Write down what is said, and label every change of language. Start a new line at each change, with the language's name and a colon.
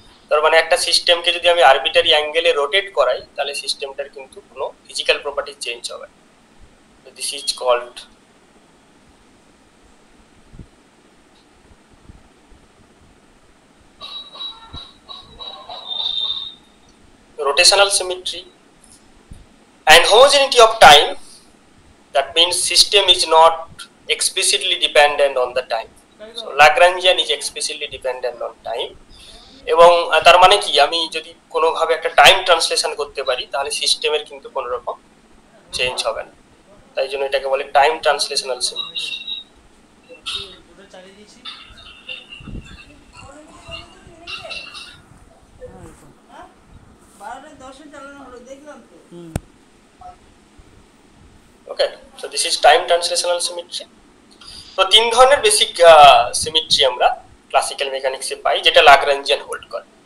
Bangla: তার মানে একটা সিস্টেমকে যদি আমি আরবিটারি অ্যাঙ্গেলে রোটেট করাই তাহলে সিস্টেমটার কিন্তু কোনো ফিজিক্যাল প্রপার্টি চেঞ্জ হবে না।
English: This is called rotational symmetry. And homogeneity of time, that means system is not explicitly dependent on the time. So Lagrangian is explicitly dependent on time.
Bangla: এবং তার মানে কি, আমি যদি কোনোভাবে একটা টাইম ট্রান্সলেশন করতে পারি তাহলে সিস্টেমের কিন্তু কোনো রকম চেঞ্জ হবে না। তাই জন্য এটাকে বলে time translational symmetry.
English: Okay, so this is time translational symmetry.
Bangla: তো তিন ধরনের বেসিক সিমেট্রি আমরা ক্লাসিক্যাল মেকানিক্সে পাই যেটা ল্যাগ্রাঞ্জিয়ান হোল্ড করে।